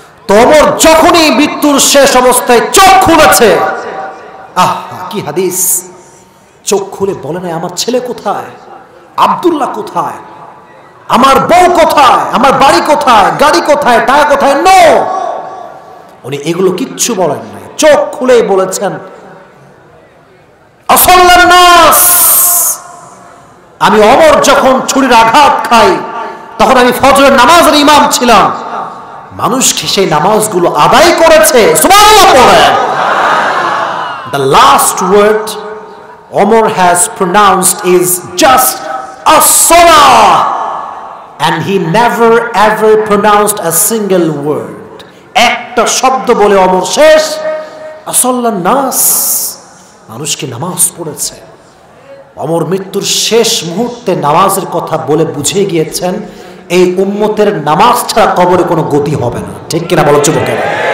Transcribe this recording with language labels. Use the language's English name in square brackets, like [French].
[Bangla] তো ওমর যখনই মৃত্যুর শেষ অবস্থায় চোখ খুলেছে, আহ কি হাদিস, চোখ খুলে বলে না আমার ছেলে কোথায়, আব্দুল্লাহ কোথায়, আমার বউ কোথায়, আমার বাড়ি কোথায়, গাড়ি কোথায়, টাকা কোথায়, নো, উনি এগুলো কিচ্ছু বলেন নাই, চোখ খুলেই বলেছেন [Arabic] আসাল্লান নাস, [Bangla] আমি ওমর যখন ছুরির আঘাত খাই তখন আমি ফজরের নামাজের ইমাম ছিলাম, মানুষ সেই নামাজগুলো আদায় করেছে, সুবহানাল্লাহ পড়েন। [English] The last word Omar has pronounced is just as-salah, and he never ever pronounced a single word. [Bangla] একটা শব্দ বলে ওমর শেষ, [Arabic] আসাল্লান নাস, [Bangla] মানুষকে নামাজ পড়েছে। ওমর মৃত্যুর শেষ মুহূর্তে নামাজের কথা বলে বুঝিয়ে গিয়েছেন এই উম্মতের নামাজ ছাড়া কবরে কোনো গতি হবে না, ঠিক কিনা বলো যুবকেরা?